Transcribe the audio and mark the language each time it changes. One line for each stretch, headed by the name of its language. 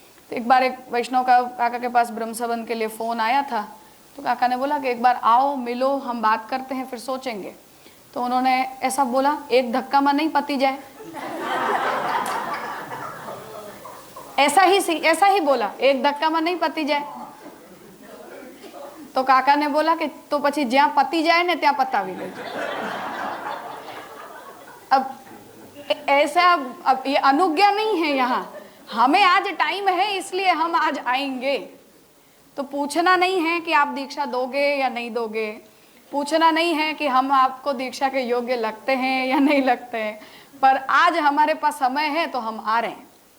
Hindi: तो एक बार एक वैष्णव का काका के पास ब्रह्म संबंध के लिए फ़ोन आया था, तो काका ने बोला कि एक बार आओ, मिलो, हम बात करते हैं, फिर सोचेंगे। तो उन्होंने ऐसा बोला, एक धक्का में नहीं पति जाए, ऐसा ही बोला, एक धक्का में नहीं पति जाए। तो काका ने बोला कि तो
Gujarati: પછી જ્યાં પતિ જાય ને ત્યાં પતાવી લેજો।
Hindi: अब ऐसा, अब ये अनुज्ञा नहीं है यहाँ, हमें आज टाइम है इसलिए हम आज आएंगे। तो पूछना नहीं है कि आप दीक्षा दोगे या नहीं दोगे, पूछना नहीं है कि हम आपको दीक्षा के योग्य लगते हैं या नहीं लगते हैं, पर आज हमारे पास समय है तो हम आ रहे हैं।